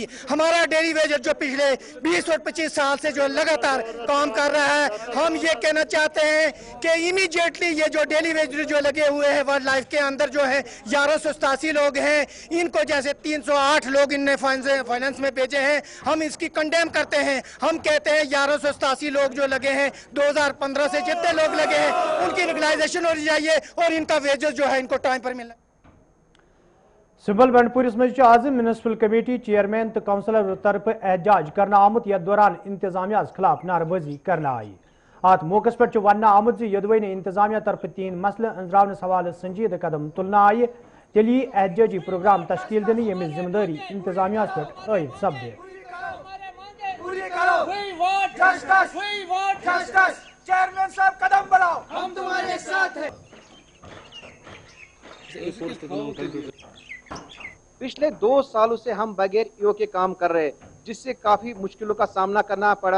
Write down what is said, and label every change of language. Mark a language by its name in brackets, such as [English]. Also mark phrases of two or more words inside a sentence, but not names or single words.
[Urdu] ہمارا [English] daily wager [Urdu] جو پچھلے 20 اور 25 سال سے جو لگاتار کام کر رہا ہے، ہم یہ کہنا چاہتے ہیں کہ امیڈیٹلی یہ جو [English] daily wager [Urdu] جو لگے ہوئے ہیں وائلڈ لائف کے اندر جو ہے 1187 لوگ ہیں، ان کو جیسے 308 لوگ ان نے فائنانس میں بھیجے ہیں، ہم اس کی کنڈیم کرتے ہیں. ہم کہتے ہیں 1187 لوگ جو لگے ہیں 2015 سے جتنے لوگ لگے ہیں ان کی ریگولائزیشن ہونی چاہیے اور ان کا ویجز جو ہے ان کو ٹائم پر ملنا. [Kashmiri] سبل بنڈ پورس مز آز میونسپل کمیٹی چیئرمین تو کونسلر طرف احتجاج کرنا آمت یتھ دوران انتظامیہ خلاف نعرہ بازی کرنا آئی. ات موقع پہ ون آمت یدوے انتظامیہ طرف 3 مسلہ انزراونس حوالہ سنجیدہ قدم تلنہ آئی تیل یی احتجاجی پروگرام تشکیل دن یمچ ذمہ داری انتظامیہ پہ عائد سپدے. [Urdu] چیئرمین صاحب قدم بڑھاؤ, ہم تمہارے ساتھ ہیں. پچھلے 2 سالوں سے ہم بغیر ایو کے کام کر رہے ہیں, جس سے کافی مشکلوں کا سامنا کرنا پڑا.